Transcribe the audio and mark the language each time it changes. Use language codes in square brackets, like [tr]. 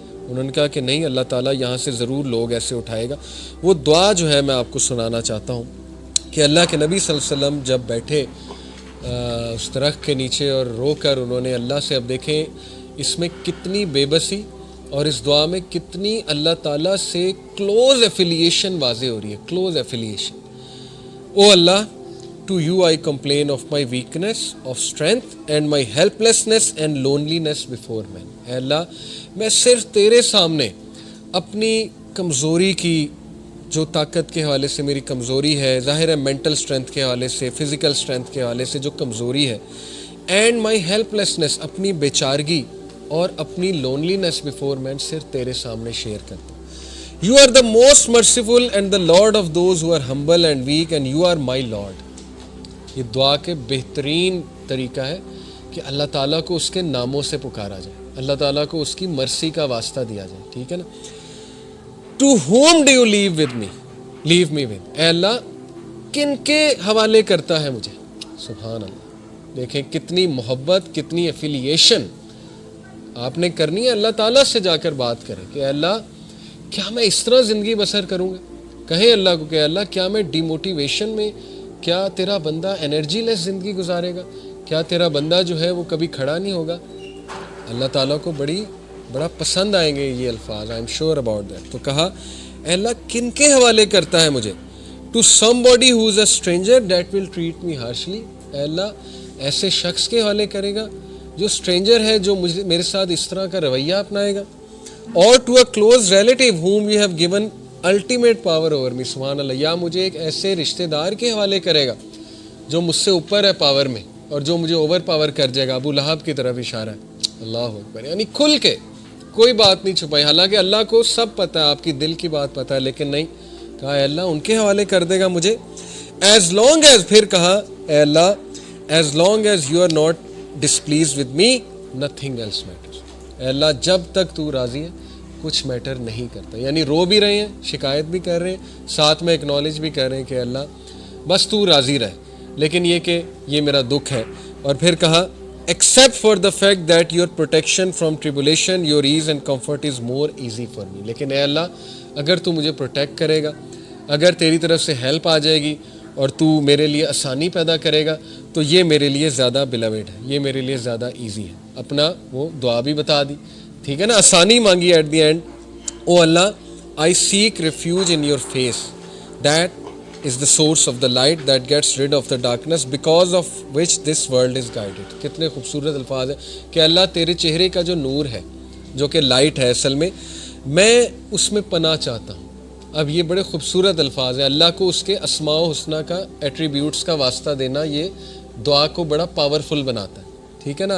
[ur] انہوں نے کہا کہ نہیں، اللہ تعالیٰ یہاں سے ضرور لوگ ایسے اٹھائے گا. وہ دعا جو ہے میں آپ کو سنانا چاہتا ہوں کہ اللہ کے نبی صلی اللہ علیہ وسلم جب بیٹھے اس درخت کے نیچے اور رو کر انہوں نے اللہ سے، اب دیکھیں اس میں کتنی بے بسی اور اس دعا میں کتنی اللہ تعالیٰ سے کلوز ایفیلیشن واضح ہو رہی ہے. Close affiliation. O Allah, [en] to you I complain of my weakness, of strength and my helplessness and loneliness before men. [ur] اے اللہ میں صرف تیرے سامنے اپنی کمزوری کی، جو طاقت کے حوالے سے میری کمزوری ہے، ظاہر ہے مینٹل اسٹرینتھ کے حوالے سے، فزیکل اسٹرینتھ کے حوالے سے جو کمزوری ہے، [en] and my helplessness, [ur] اپنی بیچارگی اور اپنی [en] loneliness before مین [ur] صرف تیرے سامنے شیئر کرتا ہوں. [en] You are the most merciful and the Lord of those who are humble and weak, and you are my Lord. [ur] یہ دعا کے بہترین طریقہ ہے کہ اللہ تعالیٰ کو اس کے ناموں سے پکارا جائے، اللہ تعالیٰ کو اس کی مرسی کا واسطہ دیا جائے، ٹھیک ہے نا. [en] To whom do you leave me with؟ [ur] اے اللہ کن کے حوالے کرتا ہے مجھے؟ سبحان اللہ. دیکھیں کتنی محبت، کتنی ایفیلیشن آپ نے کرنی ہے. اللہ تعالیٰ سے جا کر بات کریں کہ اے اللہ کیا میں اس طرح زندگی بسر کروں گا؟ کہیں اللہ کو کہ اللہ کیا میں ڈی موٹیویشن میں، کیا تیرا بندہ انرجی لیس زندگی گزارے گا؟ کیا تیرا بندہ جو ہے وہ کبھی کھڑا نہیں ہوگا؟ اللہ تعالیٰ کو بڑا پسند آئیں گے یہ الفاظ. [en] I am sure about that. [ur] تو کہا اے اللہ کن کے حوالے کرتا ہے مجھے؟ [en] To somebody who is a stranger that will treat me harshly. [ur] اے اللہ ایسے شخص کے حوالے کرے گا جو اسٹرینجر ہے، جو میرے ساتھ اس طرح کا رویہ اپنائے گا. [en] اور to a close relative whom you have given ultimate power over me. [ur] سبحان اللہ. یا مجھے ایک ایسے رشتہ دار کے حوالے کرے گا جو مجھ سے اوپر ہے پاور میں اور جو مجھے اوور پاور کر جائے گا. ابو لہب کی طرف اشارہ ہے. اللہ اکبر. یعنی کھل کے کوئی بات نہیں چھپائی. حالانکہ اللہ کو سب پتہ ہے، آپ کی دل کی بات پتہ ہے، لیکن نہیں کہا اے اللہ ان کے حوالے کر دے گا مجھے. [en] as long as, [ur] پھر کہا اے اللہ [en] As long as you are not displeased with me nothing else matters. [ur] اے اللہ جب تک تو راضی ہے کچھ میٹر نہیں کرتا. یعنی رو بھی رہے ہیں، شکایت بھی کر رہے ہیں، ساتھ میں اکنالج بھی کر رہے ہیں کہ اللہ بس تو راضی رہے، لیکن یہ کہ یہ میرا دکھ ہے. اور پھر کہا [en] except for the fact that your protection from tribulation, your ease and comfort is more easy for me. [ur] لیکن اے اللہ اگر تو مجھے پروٹیکٹ کرے گا، اگر تیری طرف سے ہیلپ آ جائے گی اور تو میرے لیے آسانی پیدا کرے گا تو یہ میرے لیے زیادہ بلیوڈ ہے، یہ میرے لیے زیادہ ایزی ہے. اپنا وہ دعا بھی بتا دی، ٹھیک ہے نا، آسانی مانگی [en] At the end. O اللہ I seek refuge in your face that is the source of the light that gets rid of the darkness because of which this world is guided. [ur] کتنے خوبصورت الفاظ ہیں کہ اللہ تیرے چہرے کا جو نور ہے، جو کہ لائٹ ہے اصل میں اس میں پناہ چاہتا ہوں. اب یہ بڑے خوبصورت الفاظ ہیں. اللہ کو اس کے اسماء و حسنہ کا ایٹریبیوٹس کا واسطہ دینا یہ دعا کو بڑا پاورفل بناتا ہے، ٹھیک ہے نا.